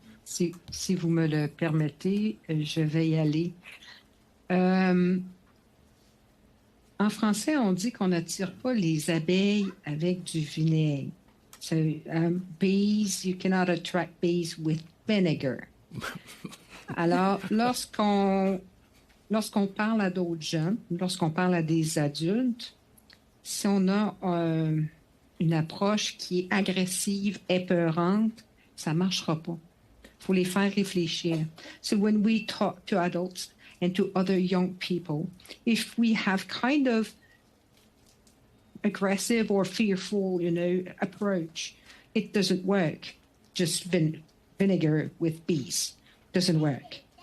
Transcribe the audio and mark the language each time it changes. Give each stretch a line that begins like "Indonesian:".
French: Si vous me le permettez, je vais y aller. En français, on dit qu'on n'attire pas les abeilles avec du vinaigre.
English: So, bees, you cannot attract bees with vinegar.
French: Alors, lorsqu'on parle à d'autres jeunes, lorsqu'on parle à des adultes, si on a une approche qui est agressive, épeurante, ça ne marchera pas. Il faut les faire réfléchir.
English: So when we talk to adults and to other young people, if we have kind of aggressive or fearful, approach, it doesn't work. Just vinegar with bees doesn't work.